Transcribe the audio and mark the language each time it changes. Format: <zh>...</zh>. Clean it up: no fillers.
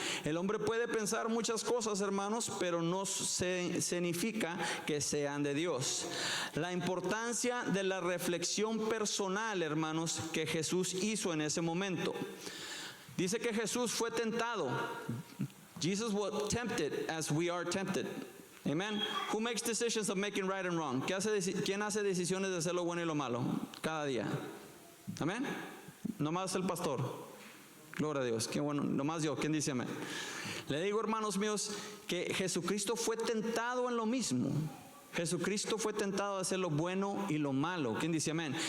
<es>El hombre puede pensar muchas cosas, hermanos, pero no significa que sean de Dios. La importancia de la reflexión personal, hermanos, que Jesús hizo en ese momento. Dice que Jesús fue tentado.</es> <en>Jesus was tempted as we are tempted. Amen. Who makes decisions of making right and wrong?</en> <es>¿Quién hace decisiones de hacer lo bueno y lo malo cada día? Amén. Nomás el pastor. Gloria a Dios. Qué bueno. Nomás yo. ¿Quién dice amén? Le digo, hermanos míos, que Jesucristo fue tentado en lo mismo. Jesucristo fue tentado a hacer lo bueno y lo malo. ¿Quién dice amén?</es>